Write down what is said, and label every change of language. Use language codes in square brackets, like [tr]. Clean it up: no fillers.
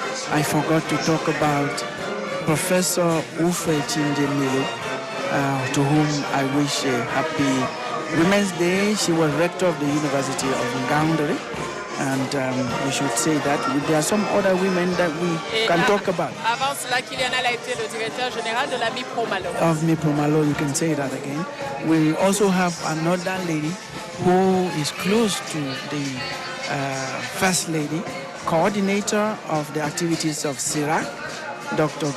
[en] I forgot to talk about Professor Ufe Chinjemile, to whom I wish a happy Women's Day. She was rector of the University of Ngaoundéré. And we should say that there are some other women that we can talk about. [fr] Avant cela, Kylian a été le directeur général de la MIPRO-Malo. [en] Of MIPRO-Malo, you can say that again. We also have another lady who is close to the First Lady, coordinator of the activities of CIRAC, Dr.